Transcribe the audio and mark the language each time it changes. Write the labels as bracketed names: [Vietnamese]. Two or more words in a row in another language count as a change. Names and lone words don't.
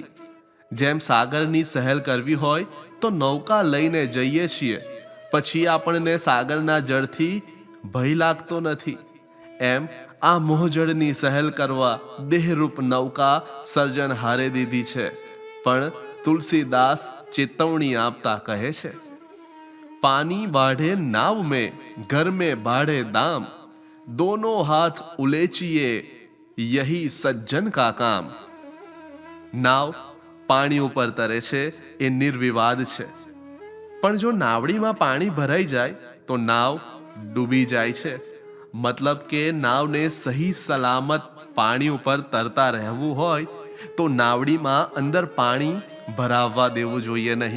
[Gujarati] જેમ સાગરની સહેલ કરવી હોય તો નૌકા લઈને જઈએ છીએ, પછી આપણને સાગરના જળથી ભય લાગતો નથી. એમ આ મોહજળની સહેલ કરવા દેહરૂપ નૌકા સર્જન હારે દીધી છે. પણ તુલસીદાસ ચેતવણી આપતા કહે છે, [Hindi] पानी बाढ़े नाव में घर में बाढ़े दाम, दोनों हाथ उलेचिए यही सज्जन का काम. [Gujarati] નાવ પાણી ઉપર તરે છે એ નિર્વિવાદ છે, પણ જો નાવડીમાં પાણી ભરાઈ જાય તો નાવ ડૂબી જાય છે. મતલબ કે નાવને સહી સલામત પાણી ઉપર તરતા રહેવું હોય તો નાવડીમાં અંદર પાણી ભરાવવા દેવું જોઈએ નહીં.